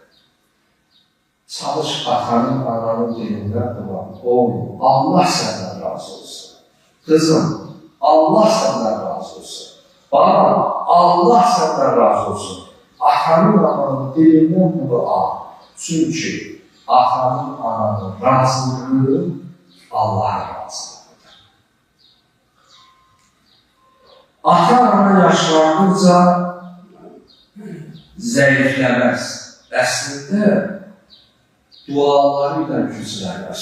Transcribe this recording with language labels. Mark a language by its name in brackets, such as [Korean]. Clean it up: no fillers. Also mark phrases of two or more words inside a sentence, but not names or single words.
[Turkish] Çalış atanın, ananın dilinden duvar. Oğlum, Allah senden razı olsun. Kızım, Allah senden razı olsun. Bana, Allah senden razı olsun. Atanın, ananın dilinden dua. Çünkü atanın, ananın razılığı Allah'ın razılığıdır. [Azerbaijani] Ata-ana yaşlandıqca zəifləməz. Əslində, duaları ilə güclənir.